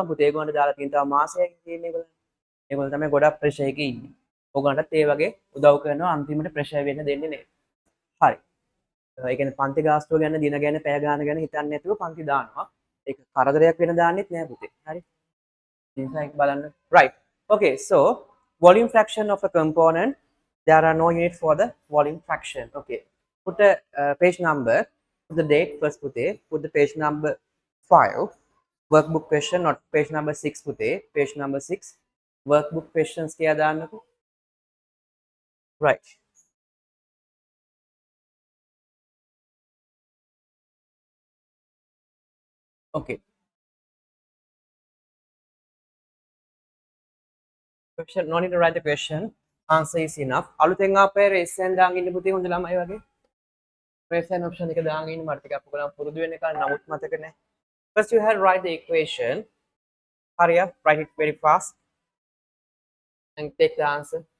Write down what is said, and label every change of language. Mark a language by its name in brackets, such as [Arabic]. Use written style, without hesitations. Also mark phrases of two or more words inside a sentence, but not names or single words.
[Sinhala] පුතේ ඒගොල්ලන්ට දාලා තියෙන තව මාසයක් තියෙන ඒගොල්ලන්. ඒගොල්ලන් තමයි ගොඩක් ප්‍රෙෂර් එකේ ඉන්නේ. ඕගොල්ලන්ටත් ඒ වගේ උදව් කරනවා අන්තිමට ප්‍රෙෂර් වෙන්න දෙන්නේ නැහැ. හරි. ඒ කියන්නේ පන්ති ගාස්තුව ගැන දින ගැන පැය ගාන ගැන හිතන්නේ නැතුව පන්ති දානවා. ඒක කරදරයක් වෙන දාන්නෙත් නෑ පුතේ. හරි. නිසා ඒක බලන්න. [English] right. okay. so volume fraction of a component, there are no units for the volume fraction. okay. put the page number, put the date first පුතේ. put the page number 5. workbook question, not page number 6 පුතේ. page number 6. workbook questions [Sinhala] කියලා දාන්නකෝ. [English] right. okay. question, no need to write the question. answer is enough. [Sinhala] අලුතෙන් ආපේ [English] raise hand [Sinhala] දාගෙන ඉන්න පුතේ හොඳ ළමයි වගේ. [English] raise hand option [Sinhala] එක දාගෙන ඉන්න මට ටිකක් ඔයගොල්ලන් පුරුදු වෙන්න කලින් නමුත් මතක නැහැ. [English] first you have to write the equation. hurry up, write it very fast and take the answer.